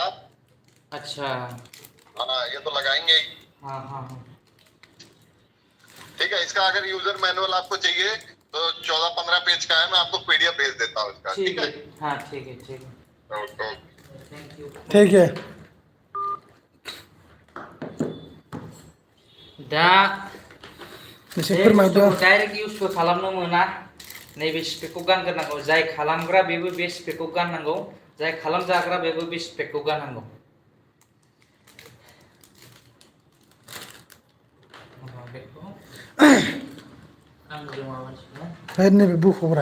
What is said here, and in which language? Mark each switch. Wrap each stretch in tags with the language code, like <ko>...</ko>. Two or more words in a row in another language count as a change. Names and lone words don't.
<hi>अच्छा हाँ ये तो लगाएंगे ही। हाँ ठीक है, इसका अगर</hi> <en>user manual</en> <hi>आपको चाहिए तो 14-15 पेज का है, मैं आपको पीडीएफ भेज देता हूँ इसका। ठीक है। हाँ ठीक है। ओके</hi> <en>thank you.</en> <hi>ठीक है।</hi> <brx>दा एसे फोरमायदो। डाइरेक्ट इउजबो खालामनो मोना। नैबे स्पेकखौ गानग्रोनांगौ। जाय खालामग्रा बेबो बे स्पेकखौ गाननांगौ, जाय खालामजाग्रा बेबो बे स्पेकखौ गाननांगौ। नैबे बुख'ब्रा।</brx>